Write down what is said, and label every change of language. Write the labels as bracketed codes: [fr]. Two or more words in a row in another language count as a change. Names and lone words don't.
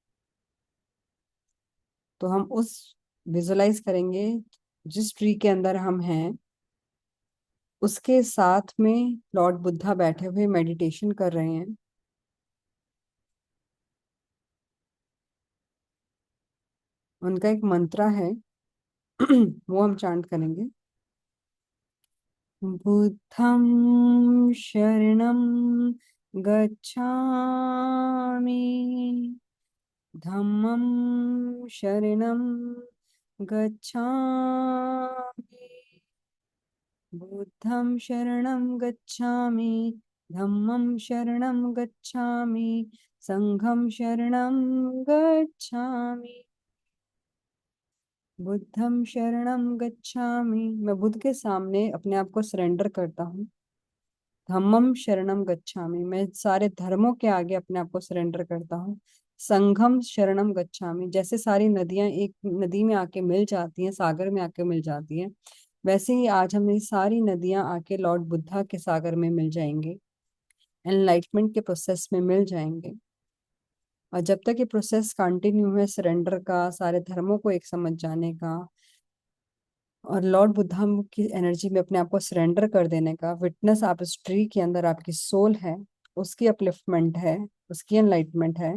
[hi] तो हम उस विजुलाइज करेंगे जिस ट्री के अंदर हम हैं, उसके साथ में लॉर्ड बुद्धा बैठे हुए मेडिटेशन कर रहे हैं। उनका एक मंत्र है वो हम चांट करेंगे। [pi] बुद्धं शरणं गच्छामि, धम्मं शरणं गच्छामि, बुद्धं शरणं गच्छामि, धम्मं शरणं गच्छामि, संघं शरणं गच्छामि, बुद्धं शरणं गच्छामि। [hi] मैं बुद्ध के सामने अपने आप को सरेंडर करता हूँ। [pi] धम्मम शरणम गच्छामि, [hi] मैं सारे धर्मों के आगे अपने आप को सरेंडर करता हूँ। [pi] संघम शरणम गच्छामि, [hi] जैसे सारी नदियां एक नदी में आके मिल जाती हैं, सागर में आके मिल जाती हैं, वैसे ही आज हम ये सारी नदियां आके लॉर्ड बुद्धा के सागर में मिल जाएंगे, एनलाइटमेंट के प्रोसेस में मिल जाएंगे। और जब तक ये प्रोसेस कंटिन्यू है सरेंडर का, सारे धर्मों को एक समझ जाने का और लॉर्ड बुद्धा की एनर्जी में अपने आप को सरेंडर कर देने का, विटनेस आप इस ट्री के अंदर आपकी सोल है, उसकी अपलिफ्टमेंट है, उसकी एनलाइटमेंट है।